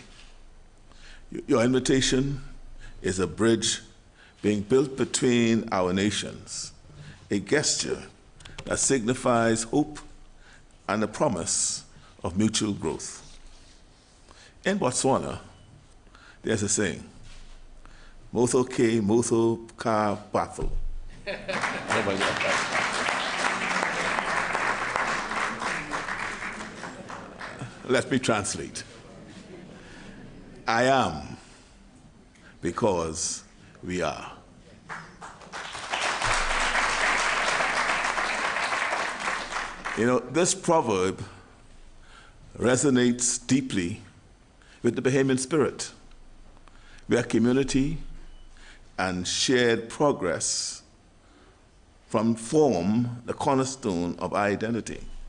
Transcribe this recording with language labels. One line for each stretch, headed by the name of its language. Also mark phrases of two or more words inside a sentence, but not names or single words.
English: Your invitation is a bridge being built between our nations, a gesture that signifies hope and the promise of mutual growth. In Botswana, there's a saying,
Tswana: "Motho ke motho ka batho."
English: Let me translate. I am because we are. You know, this proverb resonates deeply with the Bahamian spirit, where community and shared progress form the cornerstone of our identity.